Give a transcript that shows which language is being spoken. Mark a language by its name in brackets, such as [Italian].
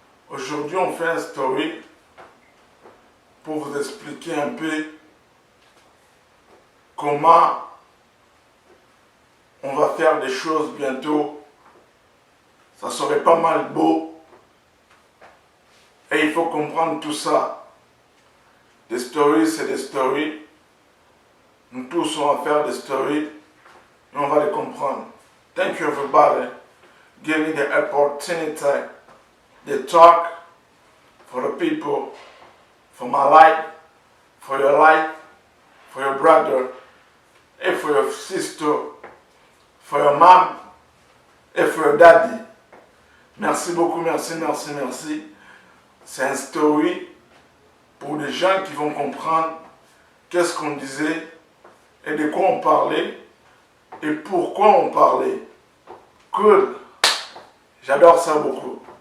[French] Aujourd'hui, on fait une story pour vous expliquer un peu comment on va faire des choses bientôt. Ça serait pas mal beau. Et il faut comprendre tout ça. Des stories, c'est des stories. Nous tous, on va faire des stories et on va les comprendre. [English] Thank you everybody. Give me the opportunity to talk for the people, for my life, for your brother, and for your sister, for your mom, and for your daddy. [French] Merci beaucoup, merci, merci, merci. C'est une story pour des gens qui vont comprendre qu'est-ce qu'on disait et de quoi on parlait et pourquoi on parlait. Cool. J'adore ça beaucoup.